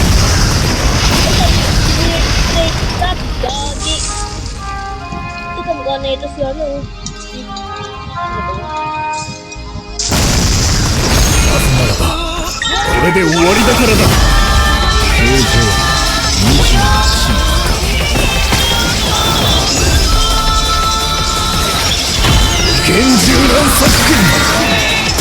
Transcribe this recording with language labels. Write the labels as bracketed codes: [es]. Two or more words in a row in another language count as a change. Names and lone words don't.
[tl] Stop, Gagi. Ito mukha na ito si ano. [ja] なぜならばこれで終わりだからだ。KJ21厳重な作戦だ。